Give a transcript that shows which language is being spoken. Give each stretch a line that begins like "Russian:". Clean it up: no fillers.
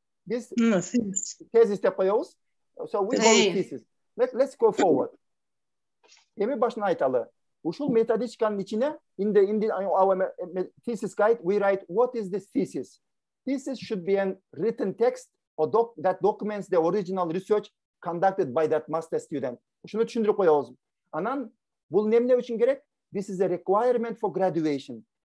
English: This thesis
Kyrgyz: деп коебуз.
English: So we call it thesis. Let's go forward.
Kyrgyz: Эми башына айталы. Ушул методичканын ичине,
English: in our thesis guide, we write, what is this thesis? Thesis should be a written text or that documents the original research conducted by that master student.
Kyrgyz: Ушуну түшүндүрүп коебуз. Анан бул эмне үчүн керек?
English: This is a requirement for graduation.